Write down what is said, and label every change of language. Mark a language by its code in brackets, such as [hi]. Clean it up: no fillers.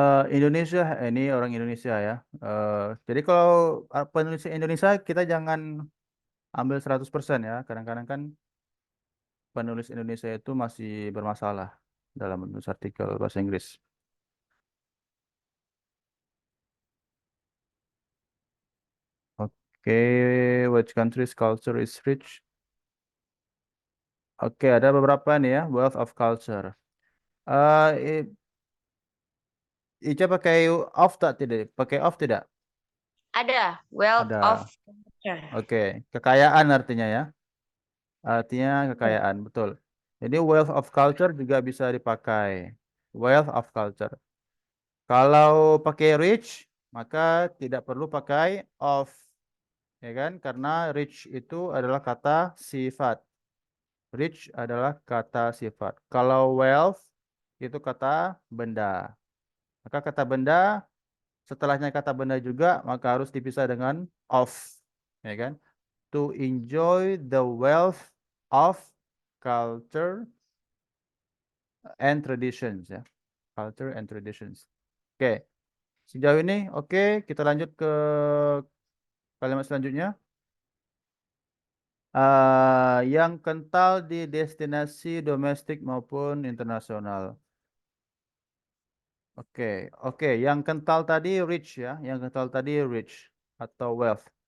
[id] Indonesia, ini orang Indonesia ya. Jadi kalau penulis Indonesia kita jangan ambil 100% ya. Kadang-kadang kan penulis Indonesia itu masih bermasalah dalam menulis artikel bahasa Inggris. [en] Oke, which country's culture is rich? [id] Oke, ada beberapa nih ya, [en] wealth of culture. [id] Ica pakai off tak tidak? Pakai off tidak? Ada wealth Ada. [en] of culture. [id] Oke, kekayaan artinya ya. Artinya kekayaan, betul. Jadi [en] wealth of culture [id] juga bisa dipakai. [en] Wealth of culture. [id] Kalau pakai rich, maka tidak perlu pakai of. Ya kan? Karena rich itu adalah kata sifat. Rich adalah kata sifat. Kalau wealth itu kata benda. Maka kata benda, setelahnya kata benda juga, maka harus dipisah dengan of. Ya kan? [en] To enjoy the wealth of culture and traditions ya. Culture and traditions. [id] Oke. Sejauh ini oke, kita lanjut ke kalimat selanjutnya. Yang kental di destinasi domestik maupun internasional. Oke. Yang kental tadi rich ya, yang kental tadi rich atau wealth.